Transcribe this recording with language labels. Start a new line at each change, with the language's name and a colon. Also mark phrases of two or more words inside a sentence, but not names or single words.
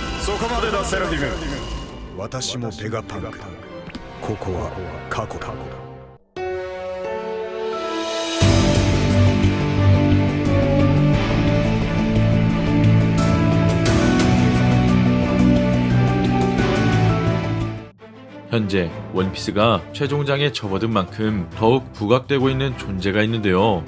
Japanese: そこまでだセラフィム。私もペガパンク。ここは過去だ。
Korean: 현재 원피스가 최종장에 접어든 만큼 더욱 부각되고 있는 존재가 있는데요.